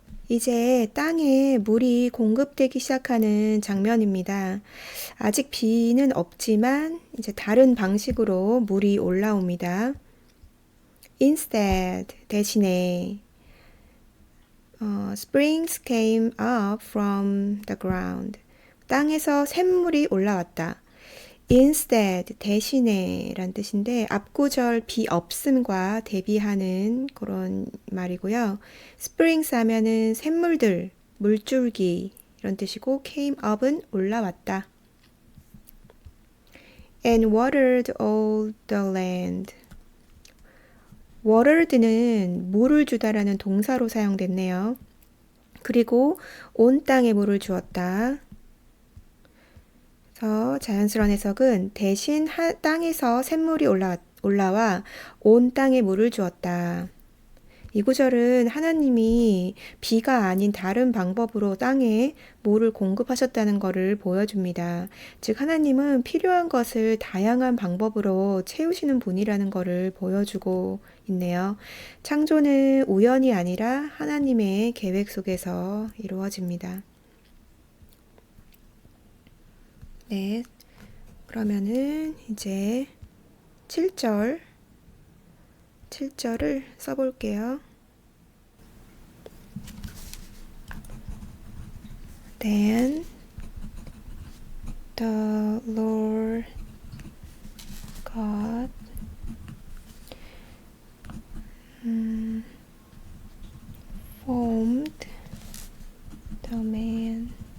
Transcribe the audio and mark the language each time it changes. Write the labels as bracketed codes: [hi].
[ko] 이제 땅에 물이 공급되기 시작하는 장면입니다. 아직 비는 없지만 이제 다른 방식으로 물이 올라옵니다. [en] Instead, [ko] 대신에 [en] springs came up from the ground. [ko] 땅에서 샘물이 올라왔다. [en] Instead, [ko] 대신에 란 뜻인데 앞구절 비 없음과 대비하는 그런 말이고요. Springs 하면은 샘물들, 물줄기 이런 뜻이고 came up은 올라왔다. [en] And watered all the land. [ko] watered는 물을 주다라는 동사로 사용됐네요. 그리고 온 땅에 물을 주었다. 그래서 자연스러운 해석은 대신 땅에서 샘물이 올라와 온 땅에 물을 주었다. 이 구절은 하나님이 비가 아닌 다른 방법으로 땅에 물을 공급하셨다는 것을 보여줍니다. 즉 하나님은 필요한 것을 다양한 방법으로 채우시는 분이라는 것을 보여주고 있네요. 창조는 우연이 아니라 하나님의 계획 속에서 이루어집니다. 네, 그러면은 이제 7절을 써볼게요. [en] Then the Lord God formed the man